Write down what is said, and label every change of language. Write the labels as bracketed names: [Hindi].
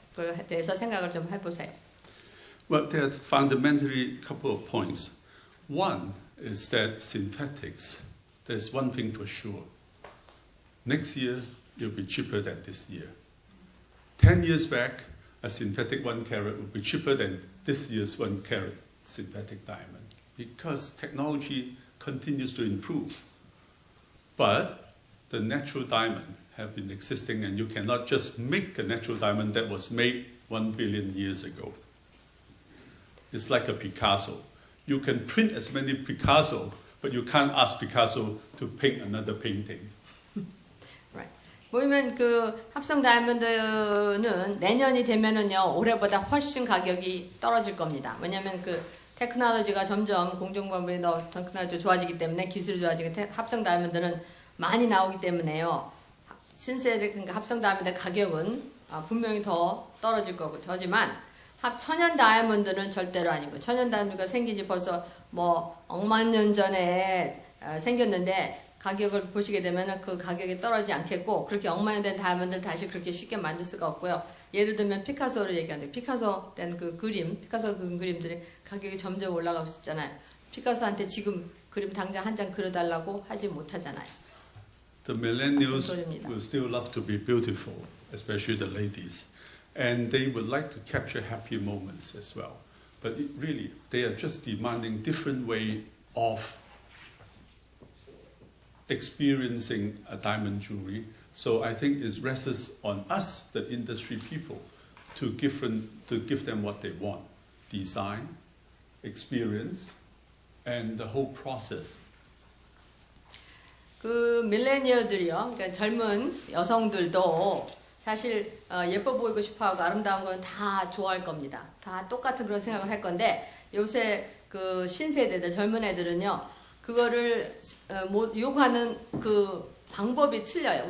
[Korean] 그거에 대해서 생각을 좀 해보세요. [English] Well, there are fundamentally a couple of points. One is that synthetics, there's one thing for sure. Next year, it'll be cheaper than this year. 10 years back, a synthetic 1 carat would be cheaper than this year's 1 carat synthetic diamond because technology continues to improve. But the natural diamond have been existing and you cannot just make a natural diamond that was made 1 billion years ago. It's like a Picasso. You can print as many Picasso, but you can't ask Picasso to paint another painting. Right. [Korean] 보이면 그 합성 다이아몬드는 내년이 되면은요 올해보다 훨씬 가격이 떨어질 겁니다. 왜냐하면 그 테크놀로지가 점점 공정방법이 더 테크놀로지가 좋아지기 때문에 기술이 좋아지기 합성 다이아몬드는 많이 나오기 때문에요. 신세대 그러니까 합성 다이아몬드 가격은 분명히 더 떨어질 거고 하지만 천연 다이아몬드는 절대로 아니고 천연 다이아몬드가 생긴 지 벌써 뭐 억만 년 전에 생겼는데 가격을 보시게 되면 그 가격이 떨어지지 않겠고 그렇게 억만 년 된 다이아몬드를 다시 그렇게 쉽게 만들 수가 없고요. 예를 들면 피카소를 얘기하는데 피카소 된 그 그림, 피카소 그림들이 가격이 점점 올라가고 있잖아요. 피카소한테 지금 그림 당장 한 장 그려달라고 하지 못하잖아요. [English] The millennials will still love to be beautiful, especially the ladies. And they would like to capture happy moments as well. But really, they are just demanding different way of experiencing a diamond jewelry. So I think it rests on us, the industry people, to give them what they want. Design, experience, and the whole process. [Korean] 그 밀레니얼들이요, 그러니까 젊은 여성들도 사실 예뻐 보이고 싶어하고 아름다운 건 다 좋아할 겁니다. 다 똑같은 그런 생각을 할 건데 요새 그 신세대들 젊은 애들은요 그거를 요구하는 그 방법이 틀려요.